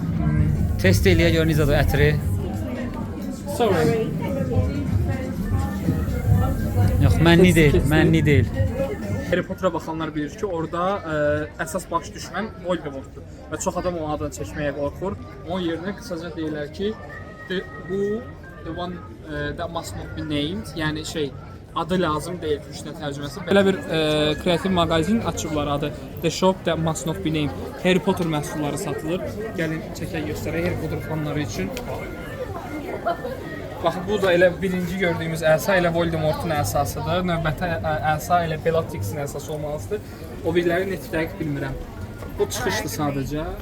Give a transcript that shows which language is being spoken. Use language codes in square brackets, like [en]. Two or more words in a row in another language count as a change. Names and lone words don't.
[az] Test eləyə görə necədir ətri? Sorry. Yox, mənli deyil. Harry Potter'a baxanlar bilir ki, orada əsas baş düşmən Voldemortdur və çox adam onun adını çəkməyə qorxur. Onun yerinə qısaca deyirlər ki, [en] the one that must not be named, [az] yəni adı lazım deyil türkçə tərcüməsi. Belə bir kreativ mağazin açıblar, adı The Shop That Must Not Be Named. Harry Potter məhsulları satılır. Gəlin çəkək göstərək Harry Potter fanları üçün. Baxın, bu da elə birinci gördüyümüz əsa elə Voldemortun əsasıdır. Növbəti əsa elə Bellatrix'in əsası olmalıdır. O biriləri neçə dəqiq bilmirəm. Bu çıxışdır sadəcə.